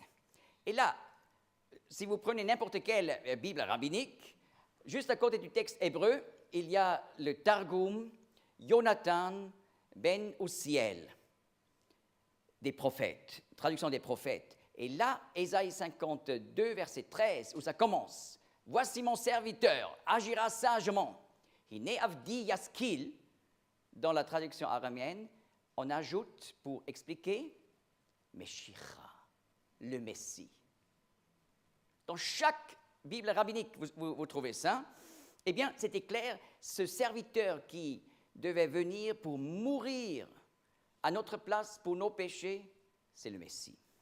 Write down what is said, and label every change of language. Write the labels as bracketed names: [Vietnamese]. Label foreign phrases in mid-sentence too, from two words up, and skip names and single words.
[French] Et là, si vous prenez n'importe quelle Bible rabbinique, juste à côté du texte hébreu, il y a le Targum Jonathan ben Uziel, des prophètes, traduction des prophètes. Et là, Ésaïe 52, verset 13, où ça commence. « Voici mon serviteur, agira sagement. [Hebrew] הנה עבדי ישכיל [French] » dans la traduction araméenne, on ajoute pour expliquer « Meshicha », le Messie. Dans chaque Bible rabbinique, vous trouvez ça. Eh bien, c'était clair, ce serviteur qui devait venir pour mourir à notre place pour nos péchés, c'est le Messie.